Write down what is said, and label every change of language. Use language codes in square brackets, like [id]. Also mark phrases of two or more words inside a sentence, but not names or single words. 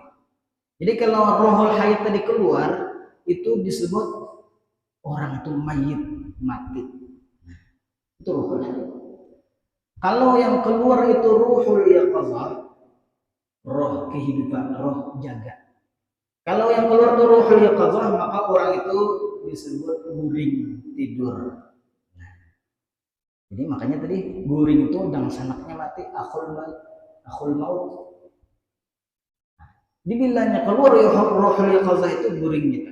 [id] Jadi kalau [ar] روح الحياة [id] tadi keluar itu disebut orang itu mayyit, mati. Nah, itu [ar] روح الحياة. [id] Kalau yang keluar itu [ar] روح اليقظة, [id] roh kehidupan, roh jaga. [bjn] Kalau yang keluar itu [ar] روح اليقظة, [bjn] maka orang itu disebut guring, tidur. Nah, jadi makanya tadi guring itu dan sanaknya mati, [ar] أخو الموت. [bjn] Dibilangnya keluar [ar] روح اليقظة [bjn] itu guring kita.